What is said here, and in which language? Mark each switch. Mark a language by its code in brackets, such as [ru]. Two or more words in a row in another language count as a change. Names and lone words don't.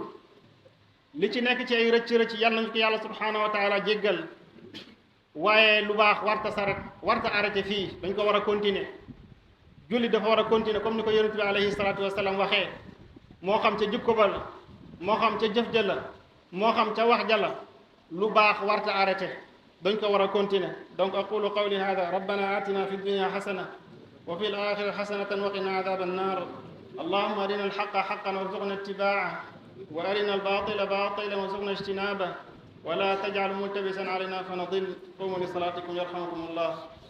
[wo] li ci nekk ci ay rëcc yal nañu ko yàlla [ar] سبحانه وتعالى [wo] jéggal waaye lu baax warta arrêté fii dañ ko war a continuer julli dafa war a continuer comme ni ko yonent bi [ar] عليه الصلاة والسلام [wo] waxee moo xam ca jikko ba la moo xam ca jëf ja la moo xam ca wax ja la lu baax warta arrêté dañ ko war a continuer donc [ar] أقول قولي هذا ربنا آتنا في الدنيا حسنة وفي الآخرة حسنة وقنا عذاب النار اللهم أرنا الحق حقا وارزقنا اتباعه وأرنا الباطل باطلا وارزقنا اجتنابه ولا تجعل ملتبسا علينا فناد قوموا لصلاتكم يرحمكم الله